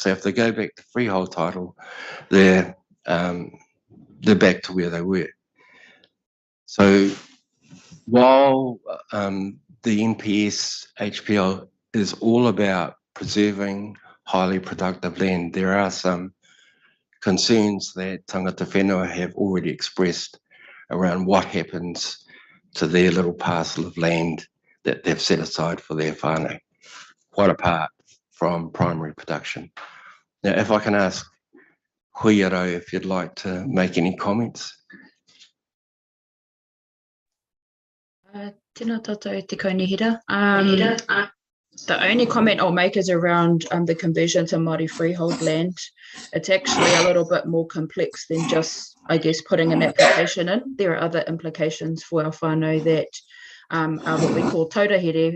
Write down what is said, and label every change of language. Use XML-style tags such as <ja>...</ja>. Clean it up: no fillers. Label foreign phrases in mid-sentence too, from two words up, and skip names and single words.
<en>So if they go back to freehold title, they're back to where they were. So while the NPS HPL is all about preserving highly productive land, there are some concerns that</en> <mi>tangata whenua</mi> <en>have already expressed around what happens to their little parcel of land that they've set aside for their whānau, quite apart from primary production. Now, if I can ask Huiaro if you'd like to make any comments.</en> <mi>Tēnā tātou te kaunihira.</mi> <en>The only comment I'll make is around the conversion to Māori freehold land. It's actually a little bit more complex than just, I guess, putting an application in. There are other implications for our whānau that are what we call taurahere.</en>